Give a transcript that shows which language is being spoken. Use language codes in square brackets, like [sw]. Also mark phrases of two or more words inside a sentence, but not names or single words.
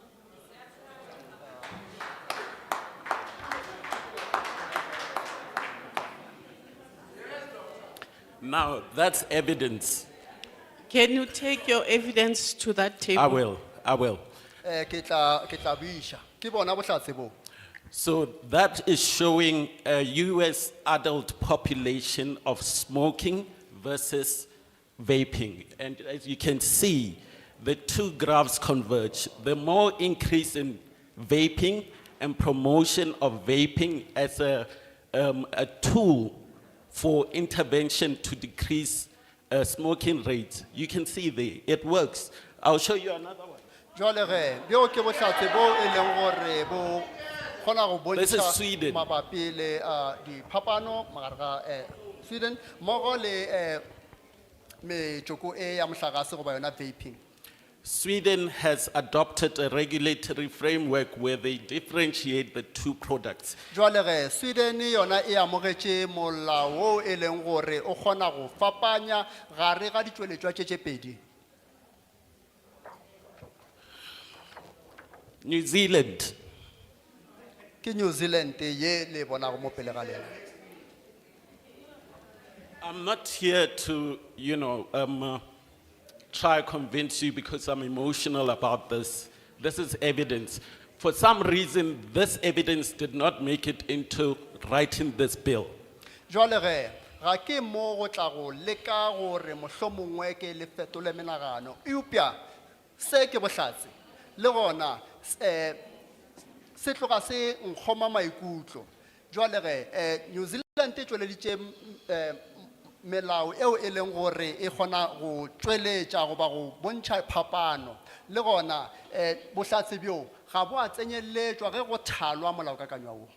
[en] Now, that's evidence. Can you take your evidence to that table? I will. [nso] Ke tla buiša. Ke bona bohlatse bo. [en] So that is showing a US adult population of smoking versus vaping. And as you can see, the two graphs converge. The more increase in vaping and promotion of vaping as a tool for intervention to decrease smoking rates. You can see there, it works. I'll show you another one. [nso] Jwale ge bjo ke bohlatse bo e leng gore bo kgona go [en] This is [nso] bontsha Sweden. mabapi le diphapano magare ga Sweden mmogo le metsoko e ya mohlagase goba yona vaping. [en] Sweden has adopted a regulatory framework where they differentiate the two products. [nso] Jwale ge Sweden yona e amogetše molao o e leng gore o kgona go fapanya gare ga ditšweletšwa tše pedi. New Zealand, Ke New Zealand ye le bonago mo pele ga lena. [en] I'm not here to, try to convince you because I'm emotional about this. This is evidence. For some reason, this evidence did not make it into writing this bill. [nso] Jwale ge ga ke mo go tla go leka gore mohlomongwe ke le fetole menagano. Eupša se ke bohlatse le gona se tloga se nkgoma maikutlo. Jwale ge New Zealand e tšweleditše melao eo e leng gore e kgona go tšweletša goba go bontšha phapano le gona bohlatse bjo ga bo a tsenyeletšwa ge go thalwa molaokakanywa wo.